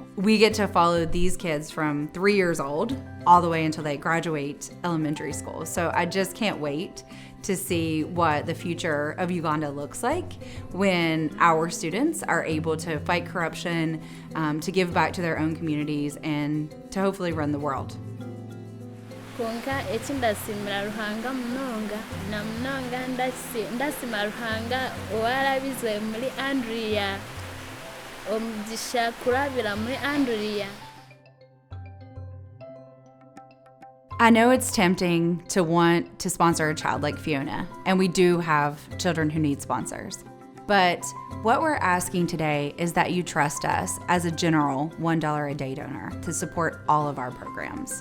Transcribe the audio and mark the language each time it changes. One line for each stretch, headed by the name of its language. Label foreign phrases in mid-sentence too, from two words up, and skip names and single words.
English: We get to follow these kids from 3 years old all the way until they graduate elementary school. So I just can't wait to see what the future of Uganda looks like when our students are able to fight corruption, to give back to their own communities, and to hopefully run the world.
Nyankole: Konka ekindasimira ruhanga munonga na munonga ndasima ruhanga owarabize muri Andrea omugisha kurabira muri Andrea.
English: I know it's tempting to want to sponsor a child like Fiona, and we do have children who need sponsors. But what we're asking today is that you trust us as a general $1 a day donor to support all of our programs.